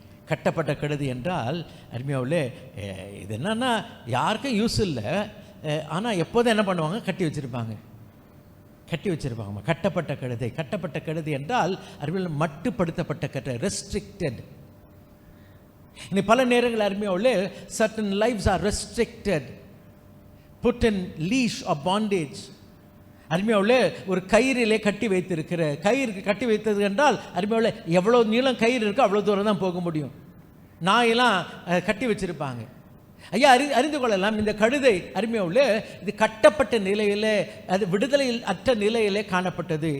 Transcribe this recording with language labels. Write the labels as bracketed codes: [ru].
[ta] கட்டப்பட்ட கழுதை என்றால் அருமையாவுள்ளே இது என்னன்னா யாருக்கும் யூஸ் இல்லை, ஆனால் எப்போதும் என்ன பண்ணுவாங்க, கட்டி வச்சுருப்பாங்க, கட்டி வச்சுருப்பாங்க. கட்டப்பட்ட கழுதை. கட்டப்பட்ட கழுதை என்றால் அறிவியல் மட்டுப்படுத்தப்பட்ட கழுதை, ரெஸ்ட்ரிக்டட். இன்னைக்கு பல நேரங்கள் அருமையாவுள்ளே [en] certain lives are restricted, put in leash or bondage. [ta] அருமையாவுள்ளே ஒரு கயிறிலே கட்டி வைத்திருக்கிற, கயிறு கட்டி வைத்தது என்றால் அருமையாவுள்ளே எவ்வளோ நீளம் கயிறு இருக்கோ அவ்வளோ தூரம் தான் போக முடியும். நாயெல்லாம் கட்டி வச்சுருப்பாங்க. ஐயா அறிந்து கொள்ளலாம், இந்த கழுதை அருமையாவுள்ளே இது கட்டப்பட்ட நிலையிலே, அது விடுதலையில் அற்ற நிலையிலே காணப்பட்டது.